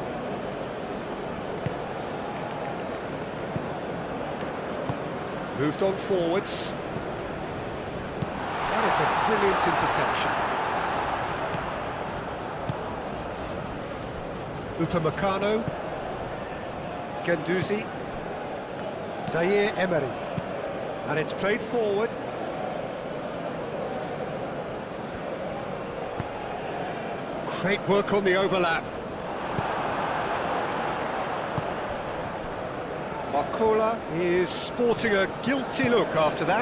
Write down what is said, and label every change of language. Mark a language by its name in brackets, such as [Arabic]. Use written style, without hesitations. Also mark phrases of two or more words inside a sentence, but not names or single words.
[English] Moved on forwards. That is a brilliant interception. Upamecano. Guendouzi. Zaire Emery. And it's played forward. Great work on the overlap. Barcola is sporting a guilty look after that.